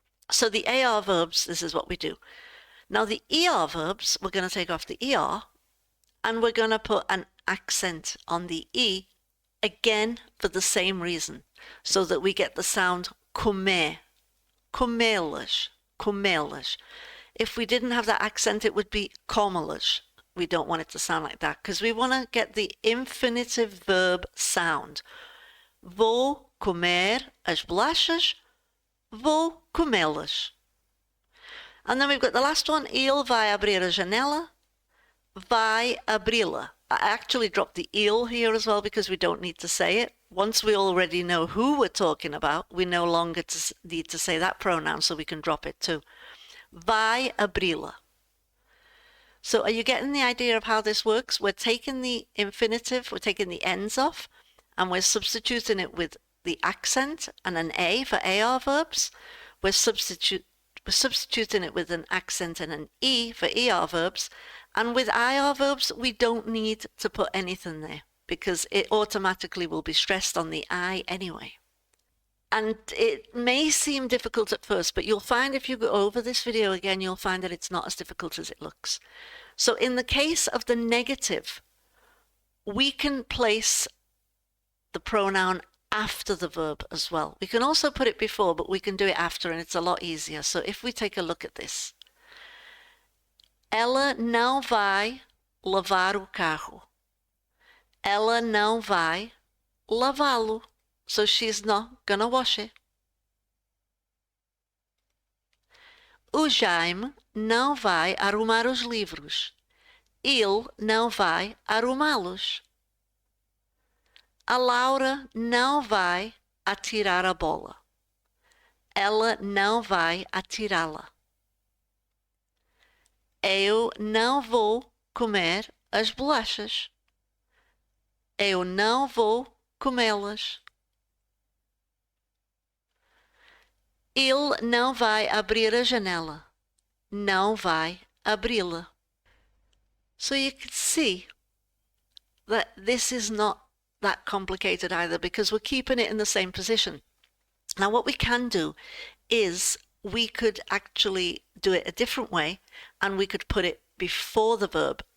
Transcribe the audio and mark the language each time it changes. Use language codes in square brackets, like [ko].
[en] So the AR verbs, this is what we do. Now the ER verbs, we're going to take off the ER and we're going to put an accent on the E again for the same reason, so that we get the sound [pt] comer, comelas, comelas. [en] If we didn't have that accent, it would be comelas. We don't want it to sound like that because we want to get the infinitive verb sound. [pt] Vou comer as bolachas, vou comê-las. [en] And then we've got the last one. [pt] Ele vai abrir a janela, vai abri-la. [en] I actually dropped the ele here as well because we don't need to say it. Once we already know who we're talking about, we no longer need to say that pronoun, so we can drop it too. [pt] Vai abri-la. [en] So are you getting the idea of how this works? We're taking the infinitive, we're taking the ends off, and we're substituting it with the accent and an A for AR verbs. We're substituting it with an accent and an E for ER verbs. And with IR verbs, we don't need to put anything there because it automatically will be stressed on the I anyway. And it may seem difficult at first, but you'll find if you go over this video again, you'll find that it's not as difficult as it looks. So in the case of the negative, we can place the pronoun after the verb as well. We can also put it before, but we can do it after, and it's a lot easier. So if we take a look at this. [pt] Ela não vai lavar o carro. Ela não vai lavá-lo. [en] So she's not gonna wash it. [pt] O Jaime não vai arrumar os livros. Ele não vai arrumá-los. A Laura não vai atirar a bola. Ela não vai atirá-la. Eu não vou comer as bolachas. Eu não vou comê-las. Ele não vai abrir a janela. Não vai abri-la. [en] So you can see that this is not that complicated either because we're keeping it in the same position. Now what we can do is we could actually do it a different way and we could put it before the verb.